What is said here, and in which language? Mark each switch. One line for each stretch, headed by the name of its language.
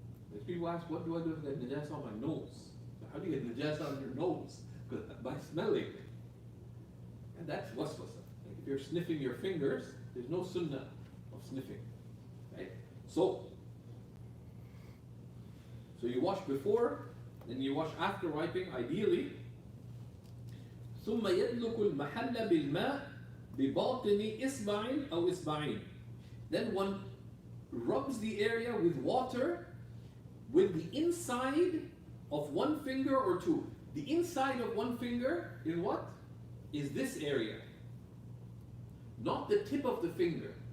English: There's people ask, what do I do if I get najasa on my nose? How do you get najasa on your nose? By smelling. And that's waswasa. Like if you're sniffing your fingers, there's no sunnah of sniffing. Right? So you wash before, then you wash after wiping, ideally.
Arabic: ثم يدلك المحل بالماء بباطن إصبع أو إصبعين.
English: Then one rubs the area with water with the inside of one finger or two. The inside of one finger is what? Is this area. Not the tip of the finger.